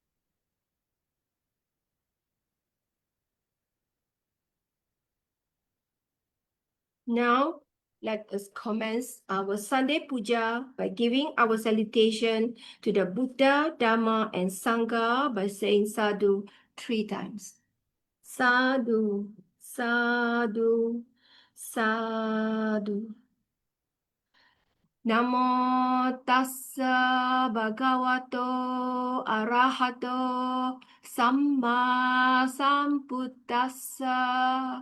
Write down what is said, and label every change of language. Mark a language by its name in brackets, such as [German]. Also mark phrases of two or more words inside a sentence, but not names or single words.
[English] Now, let us commence our Sunday Pūjā by giving our salutation to the Buddha, Dhamma, and Sangha by saying sadhu 3 times. [Pali] Sadhu, sadhu, sadhu. Namo tassa bhagavato arahato samma sambuddhassa.